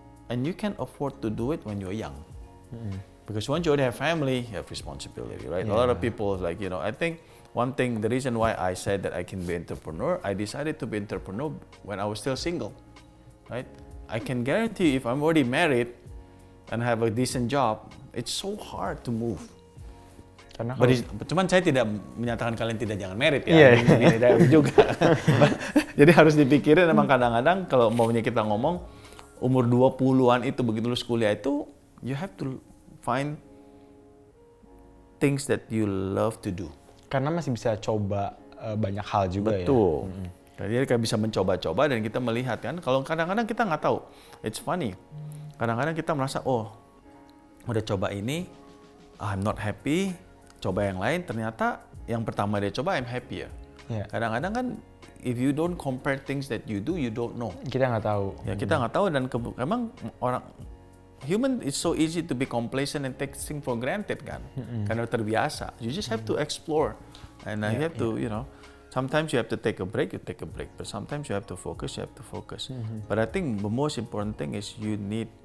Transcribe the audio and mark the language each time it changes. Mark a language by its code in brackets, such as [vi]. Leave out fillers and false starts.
[en] And you can afford to do it when you're young. Because once you already have family, you have responsibility, right? A lot of people, I think one thing, the reason why I said that I can be entrepreneur, I decided to be entrepreneur when I was still single, right? I can guarantee you, if I'm already married and have a decent job, it's so hard to move. [id] Cuman saya tidak menyatakan kalian jangan married ya, tidak juga. Jadi harus dipikirin, emang kadang-kadang kalau maunya kita ngomong umur 20-an itu begitu lulus kuliah itu, [en] you have to find things that you love to do. [id] Karena masih bisa coba banyak hal juga. Betul. Jadi kita bisa mencoba-coba dan kita melihat kan, kalau kadang-kadang kita nggak tahu. [en] It's funny. [id] Kadang-kadang kita merasa, udah coba ini, [en] I'm not happy. [id] Coba yang lain, ternyata yang pertama dia coba, [en] I'm happier. [id] Kadang-kadang kan, [en] if you don't compare things that you do, you don't know. [id] Kita nggak tahu. Ya kita nggak tahu, dan emang [en] human is so easy to be complacent and take things for granted [id] kan, karena terbiasa. [en] You just have to explore, and you have to, sometimes you have to take a break, but sometimes you have to focus, But I think the most important thing is you need.